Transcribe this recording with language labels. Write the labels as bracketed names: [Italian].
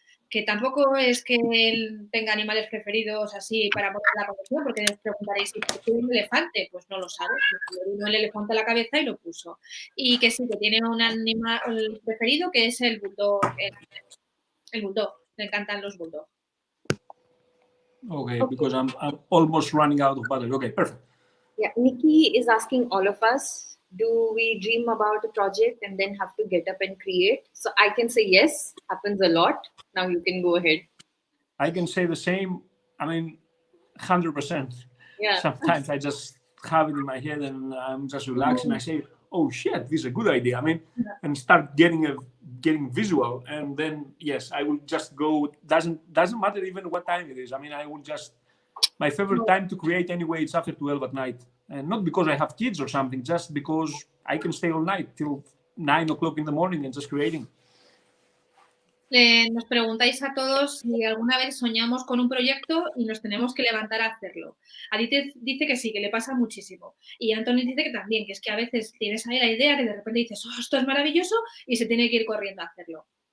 [Spanish] que tampoco es que él tenga animales preferidos así para poner la colección, porque os preguntaréis, ¿y por qué un elefante? Pues no lo sabe, le vino el elefante a la cabeza y lo puso. Y que sí, que tiene un animal preferido que es el bulldog, el bulldog, le encantan los bulldog. [English] Okay, because I'm almost running out of battery. Okay, perfect. Yeah, Nikki is asking all of us, do we dream about a project and then have to get up and create? So I can say yes, happens a lot. Now you can go ahead. I can say the same. I mean, 100%. Yeah. Sometimes I just have it in my head and I'm just relaxing. I say, oh shit, this is a good idea. I mean, and start getting visual. And then, yes, I will just go. Doesn't matter even what time it is. I mean, I will just, my favorite time to create anyway, it's after 12 at night. And not because I have kids or something, just because I can stay all night till 9 o'clock in the morning and just creating. [Spanish] Nos preguntáis a todos si alguna vez soñamos con un proyecto y nos tenemos que levantar a hacerlo. Aditi dice que sí, que le pasa muchísimo. Y Antonis dice que también, que es que a veces tienes ahí la idea que de repente dices, oh, esto es maravilloso, y se tiene que ir corriendo a hacerlo.